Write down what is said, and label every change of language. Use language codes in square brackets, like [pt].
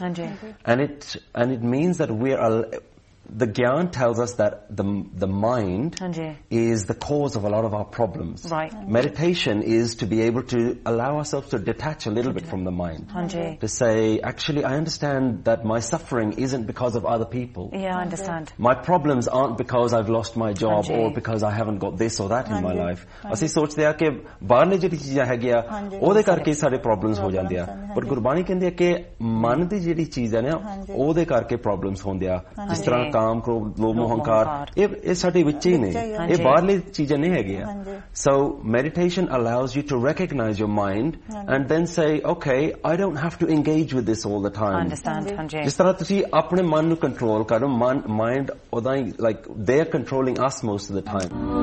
[en] And it means that the gyan tells us that the mind is the cause of a lot of our problems. Meditation is to be able to allow ourselves to detach a little bit from the mind. To say, actually, I understand that my suffering isn't because of other people. My problems aren't because I've lost my job or because I haven't got this or that in my life. [pa] ਅਸੀ ਸੋਚਦੇ ਹੈਂ ਕਿ ਬਾਹਰ ਨੇ ਜੇਹੜੀ ਚੀਜ਼ ਹੈ ਗਯਾ ਓਹਦੇ ਕਰਕੇ ਸਾਰੇ ਪ੍ਰੋਬਲਮਜ਼ ਹੋ ਜਾਂਦੇ ਹੈਂ. But ਗੁਰਬਾਣੀ ਕਹਿੰਦੇ ਹੈ ਕਿ ਮਨ ਦੀ ਜੇਹੜੀ ਚੀਜ਼ ਹੈ ਨਾ ਓਹਦੇ ਕਰਕੇ problems ਹੁੰਦੇ ਹੈਂ. ਜਿਸ ਤਰ੍ਹਾਂ ਕਾਮ ਕੋ ਲੋਭ ਮੋਹੰਕਾਰ ਏਹ ਸਾਡੇ ਵਿਚ ਹੀ ਨੇ, ਏਹ ਬਾਹਰਲੀ ਚੀਜ਼ਾਂ ਨਹੀ ਹੈ ਗਯਾ. [en] So meditation allows you to recognize your mind and then say, okay, I don't have to engage with this all the time. [pa] ਜਿਸ ਤਰ੍ਹਾਂ ਤੁਸੀ ਆਪਣੇ ਮਨ ਨੂੰ control ਕਰੋ, mind ਓਦਾ ਹੀ, [en] like they're controlling us most of the time.